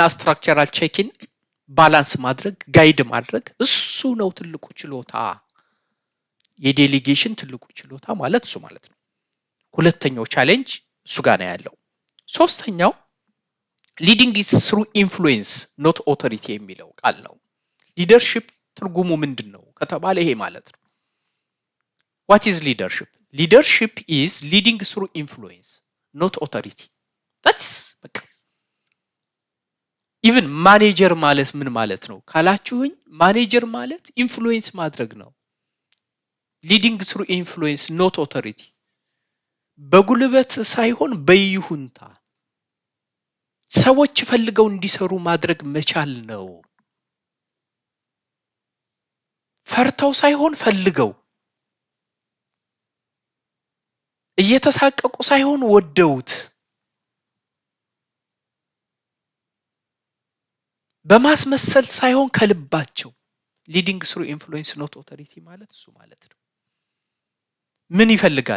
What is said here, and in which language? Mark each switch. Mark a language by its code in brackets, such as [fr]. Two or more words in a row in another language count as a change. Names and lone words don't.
[am] ስትራክቸራል ቼኪን ባላንስ ማድረግ ጋይድ ማድረግ እሱ ነው ትልቁ ችሎታ የዴሊጌሽን ትልቁ ችሎታ ማለት እሱ ማለት ነው ሁለተኛው ቻሌንጅ እሱ ጋር ነው ያለው ሶስተኛው [en] leading is through influence not authority [am] የሚለው ቃል ነው ሊደርሺፕ ትርጉሙ ምንድነው ከተባለ ይሄ ማለት ነው [en] what is leadership leadership is leading through influence not authority that's even manager [am] ማለት ምን ማለት ነው ካላችሁኝ ማኔጀር ማለት ኢንፍሉዌንስ ማድረግ ነው [en] leading through influence not authority [am] በጉልበት ሳይሆን በይሁንታ ሰዎች ፈልገው እንዲሰሩ ማድረግ መቻል ነው። ፈርተው ሳይሆን ፈልገው፣ እየተሳቀቁ ሳይሆን ወደውት፣ በማስመሰል ሳይሆን ከልባቸው። [en] leading through influence not authority [am] ማለት እሱ ማለት ነው። ምን ይፈልጋል?